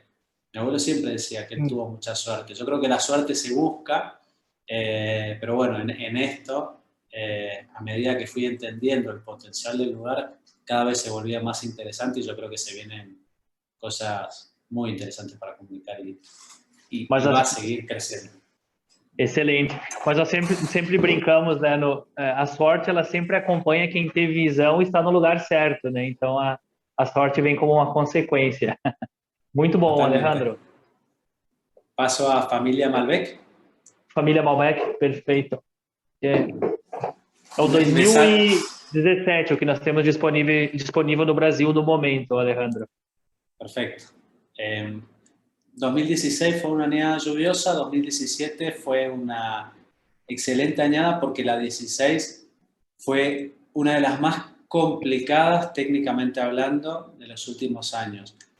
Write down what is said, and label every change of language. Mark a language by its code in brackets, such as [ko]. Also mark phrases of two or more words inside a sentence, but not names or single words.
[es] Mi abuelo siempre decía que él tuvo mucha suerte. Yo creo que la suerte se busca, pero bueno, en esto, a medida que fui entendiendo el potencial del lugar, cada vez se volvía más interesante, y yo creo que se vienen cosas muy interesantes para comunicar y va a seguir creciendo. Excelente. [pt] Mas nós sempre brincamos, né? A sorte, ela sempre acompanha quem tem visão e está no lugar certo, né? Então, a sorte vem como uma consequência. Muito bom, [es] Totalmente. [pt] Alejandro. [es] Paso a familia Malbec. [pt] Família Malbec, perfeito. É o [es] Empezar- [pt] 2017 o que nós temos disponível no Brasil no momento, Alejandro. [es] Perfecto. 2016 fue una añada lluviosa, 2017 fue una excelente añada porque la 16 fue una de las más complicadas técnicamente hablando de los últimos años.